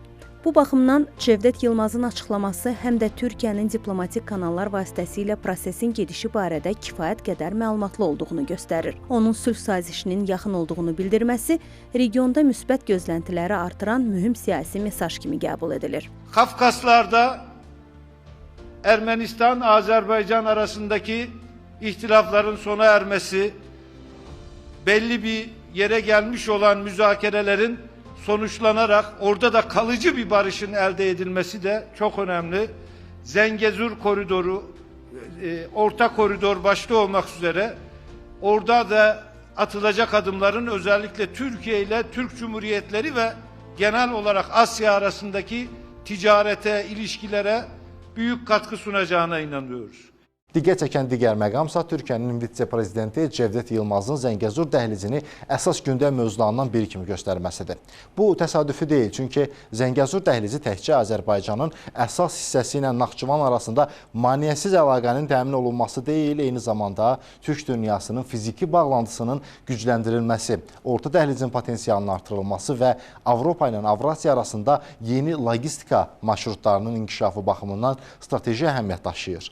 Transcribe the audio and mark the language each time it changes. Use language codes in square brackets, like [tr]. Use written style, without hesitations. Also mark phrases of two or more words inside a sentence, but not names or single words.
[az] Bu baxımdan Cevdet Yılmazın açıqlaması həm də Türkiyənin diplomatik kanallar vasitəsilə prosesin gedişi barədə kifayət qədər məlumatlı olduğunu göstərir. Onun sülh sazişinin yaxın olduğunu bildirməsi regionda müsbət gözləntiləri artıran mühüm siyasi mesaj kimi qəbul edilir. [tr] Kafkaslarda Ermenistan-Azerbaycan arasındaki ihtilafların sona ermesi, belli bir yere gelmiş olan müzakerelerin sonuçlanarak orada da kalıcı bir barışın elde edilmesi de çok önemli. Zengezur koridoru, orta koridor başta olmak üzere orada da atılacak adımların özellikle Türkiye ile Türk Cumhuriyetleri ve genel olarak Asya arasındaki ticarete, ilişkilere büyük katkı sunacağına inanıyoruz. [az] Diqqət çəkən digər məqamsa Türkiyənin vitse-prezidenti Cevdet Yılmazın Zəngəzur dəhlizini əsas gündəm mövzularından biri kimi göstərməsidir. Bu təsadüfi deyil, çünki Zəngəzur dəhlizi təkcə Azərbaycanın əsas hissəsi ilə Naxçıvan arasında maneəsiz əlaqənin təmin olunması deyil, eyni zamanda Türk dünyasının fiziki bağlantısının gücləndirilməsi, orta dəhlizin potensialının artırılması və Avropa ilə Avrasiya arasında yeni logistika marşrutlarının inkişafı baxımından strateji əhəmiyyət daşıyır.